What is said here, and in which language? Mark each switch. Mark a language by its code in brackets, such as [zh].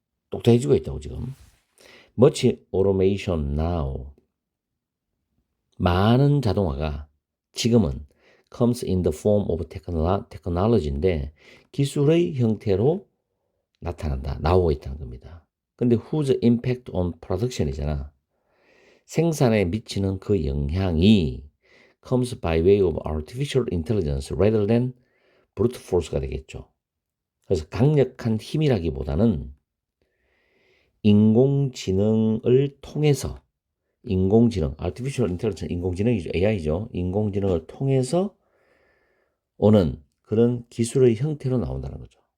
[ko] 똑똑해지고 있다고 지금. Much automation now. 많은 자동화가 지금은 comes in the form of technology 인데 기술의 형태로 나타난다. 나오고 있다는 겁니다. [en] 근데 whose impact on production이잖아. 생산에 미치는 그 영향이 comes by way of artificial intelligence rather than brute force가 되겠죠. [ko] 그래서 강력한 힘이라기보다는 인공지능을 통해서 artificial intelligence, 인공지능이죠. AI죠. 인공지능을 통해서 오는 그런 기술의 형태로 나온다는 거죠.